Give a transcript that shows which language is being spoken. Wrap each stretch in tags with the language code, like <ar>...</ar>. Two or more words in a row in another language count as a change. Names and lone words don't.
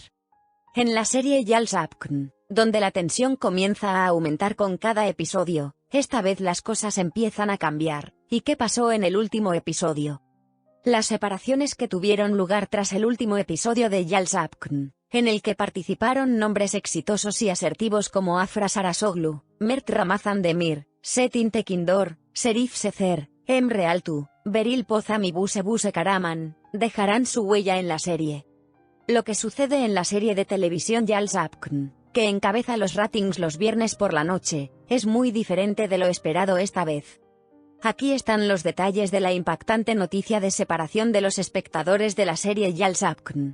<es>En la serie Yal's Apkn, donde la tensión comienza a aumentar con cada episodio, esta vez las cosas empiezan a cambiar. ¿Y qué pasó en el último episodio? Las separaciones que tuvieron lugar tras el último episodio de Yal's Apkn, en el que participaron nombres exitosos y asertivos como Afra Sarasoglu, Mert Ramazan Demir, Setin Tekindor, Serif Sezer, Emre Altu, Beril Pozam y Buse Karaman, dejarán su huella en la serie. Lo que sucede en la serie de televisión Yal's Apkn, que encabeza los ratings los viernes por la noche, es muy diferente de lo esperado esta vez. Aquí están los detalles de la impactante noticia de separación de los espectadores de la serie Yal's Apkn.</es>